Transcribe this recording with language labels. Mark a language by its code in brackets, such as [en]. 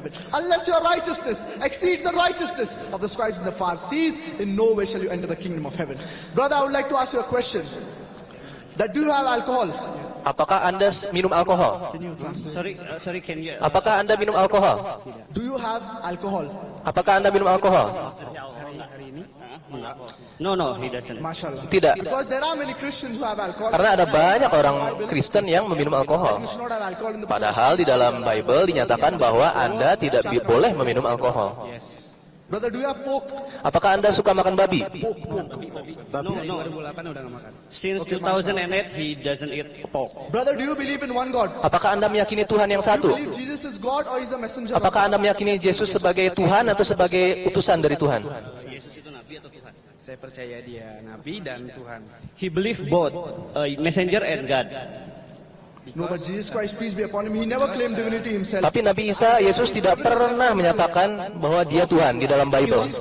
[en] Unless your righteousness exceeds the righteousness of the scribes and the Pharisees, in no way shall you enter the kingdom of heaven. Brother, I would like to ask you a question. That do you have alcohol? [id] Apakah Anda minum alkohol? [en] Sorry, can you? [id] Apakah Anda minum alkohol? [en] Do you have alcohol? [id] Apakah Anda minum alkohol? [en] No, he doesn't. [ar] Mashallah. [id] Tidak. [en] Because there are many Christians who have alcohol. [id] Karena ada banyak orang Kristen yang meminum alkohol. [en] You should not have alcohol in the [id] Padahal di dalam Bible dinyatakan bahwa Anda tidak boleh meminum alkohol. [en] Brother, do you have pork? [id] Apakah Anda suka makan babi? [en] No. [id] 2008 udah gak makan. [en] Since 2008, he doesn't eat pork. Brother, do you believe in one God? [id] Apakah Anda meyakini Tuhan yang [en] Do [id] satu? [en] you believe Jesus is God or is a messenger of [id] Apakah Anda meyakini Yesus sebagai Tuhan atau sebagai utusan dari Tuhan? Yesus itu nabi atau Tuhan? Saya percaya dia nabi dan Tuhan. [en] He believed both, messenger and God. No, but Jesus Christ, peace be upon him, he never claimed divinity himself. [id] Tapi Nabi Isa, Yesus tidak pernah menyatakan bahwa dia Tuhan di dalam Bible.